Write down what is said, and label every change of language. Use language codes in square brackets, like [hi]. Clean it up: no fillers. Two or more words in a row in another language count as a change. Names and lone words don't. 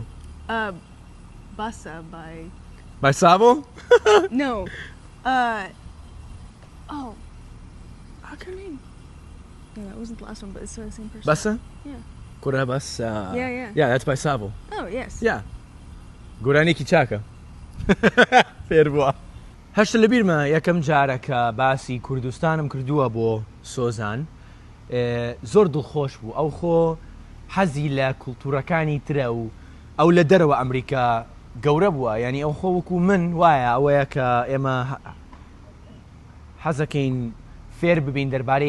[en] Bassa by By Savo? no. Oh. What's her name? No, that wasn't the last one, but it's the same person. Bassa? Yeah. Kura Bassa. Yeah. Yeah, that's by Savo. Oh yes. Yeah. [ckb] گۆرانێکی چاکە فێر بووە هەشت لە بیرمە یەکەم جارە کە باسی کوردستانم کردووە بۆ سۆزان زۆر دڵخۆش بوو ئەو خۆ حەزی لە کولتورەکانی ترە و ئەو لە دەرەوە ئەمریکا گەورە بووە یعنی ئەو خۆ وەکو من وایە ئەوەیە کە ئێمە حەزەکەین فێر ببین دەربارەی